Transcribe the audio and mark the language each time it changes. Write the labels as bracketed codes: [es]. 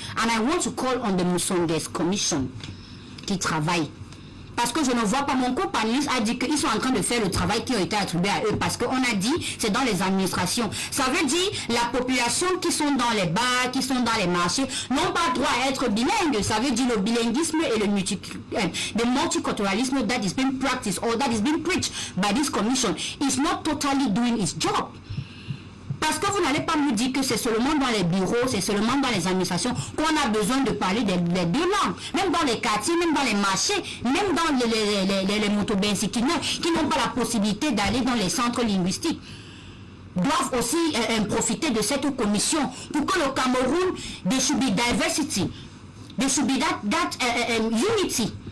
[en] And I want to call on the Moussongues Commission [fr] qui travaille. Parce que je ne vois pas, mon co-panéliste a dit qu'ils sont en train de faire le travail qui a été attribué à eux. Parce qu'on a dit, c'est dans les administrations. Ça veut dire, la population qui sont dans les bars, qui sont dans les marchés, n'ont pas droit à être bilingues. Ça veut dire le bilinguisme et le multiculturalisme [en] that is being practiced or that is being preached by this commission is not totally doing its job. [fr] Parce que vous n'allez pas me dire que c'est seulement dans les bureaux, c'est seulement dans les administrations qu'on a besoin de parler des 2 langues. Même dans les quartiers, même dans les marchés, même dans les motobensikineurs qui n'ont pas la possibilité d'aller dans les centres linguistiques, doivent aussi profiter de cette commission pour que le Cameroun, [en] there should be diversity, there should be that unity.